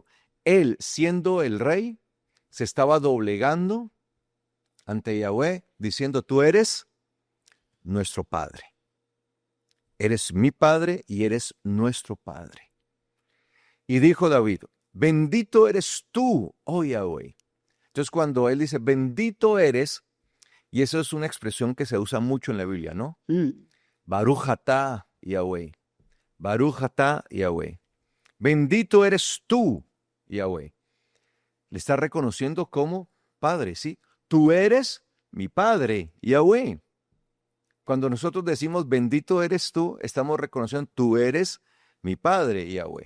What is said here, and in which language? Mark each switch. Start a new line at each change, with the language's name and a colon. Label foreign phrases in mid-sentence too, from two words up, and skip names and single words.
Spanish: Él, siendo el rey, se estaba doblegando ante Yahweh, diciendo, tú eres nuestro Padre. Eres mi Padre y eres nuestro Padre. Y dijo David, bendito eres tú, oh Yahweh. Entonces cuando él dice, bendito eres, y eso es una expresión que se usa mucho en la Biblia, ¿no?
Hebrew: ברוך אתה יהוה. ברוך אתה יהוה.
Spanish: Bendito eres tú, Yahweh. Le está reconociendo como Padre, ¿sí? Tú eres mi Padre, Yahweh. Cuando nosotros decimos bendito eres tú, estamos reconociendo tú eres mi Padre, Yahweh.